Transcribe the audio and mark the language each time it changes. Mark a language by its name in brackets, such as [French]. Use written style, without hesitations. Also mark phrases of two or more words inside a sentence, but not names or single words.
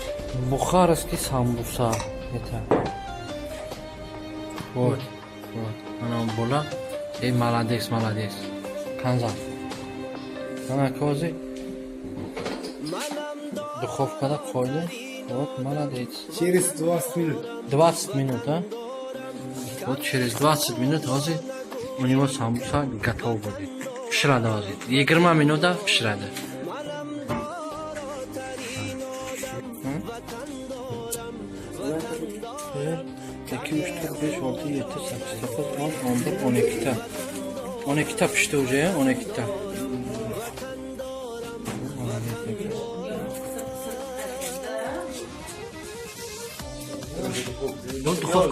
[Russian] Бухарский самбуса. Это. Вот. [Uzbek] Ana bola. Ey, молодец. Kanza. Ana ko'zi. Духовкада qo'ydi. [Russian] Вот, молодец. Через 20 минут. 20 минут, а? Вот через 20 минут [Uzbek] hozir [Russian] у него самбуса готов будет. [Uzbek] Pishiradi hozir. 20 minutda pishiradi. 2, 3, 4, 5, 6, 7, 8, 9, 10, 11, 12 ta. 12 ta pishdi уже, 12 ta. Duxovka.